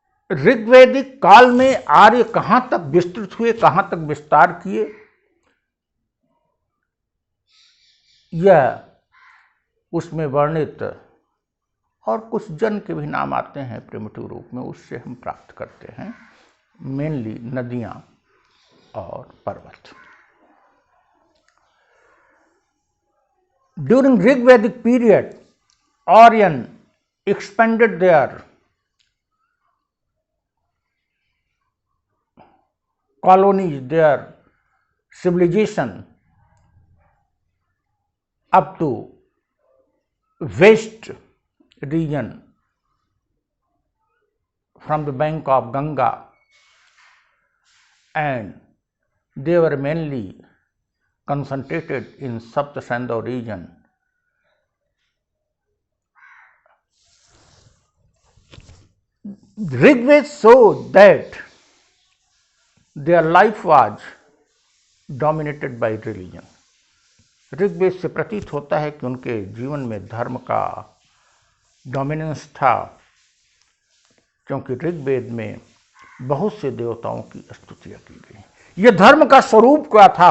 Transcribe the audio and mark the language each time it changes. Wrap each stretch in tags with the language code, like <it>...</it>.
<hi>ऋग्वैदिक काल में आर्य कहां तक विस्तृत हुए, कहां तक विस्तार किए, यह उसमें वर्णित और कुछ जन के भी नाम आते हैं प्रिमिटिव रूप में, उससे हम प्राप्त करते हैं, मेनली नदियां और पर्वत।</hi> <en>During Rigvedic period, Aryan expanded their colonies, their civilization up to west region from the bank of Ganga, and they were mainly concentrated in Saptasandha region. Rigved shows that their life was dominated by religion.</en> <hi>Rigveda से प्रतीत होता है कि उनके जीवन में धर्म का डोमिनेंस था, क्योंकि ऋग्वेद में बहुत से देवताओं की स्तुतियां की गई। यह धर्म का स्वरूप क्या था?</hi>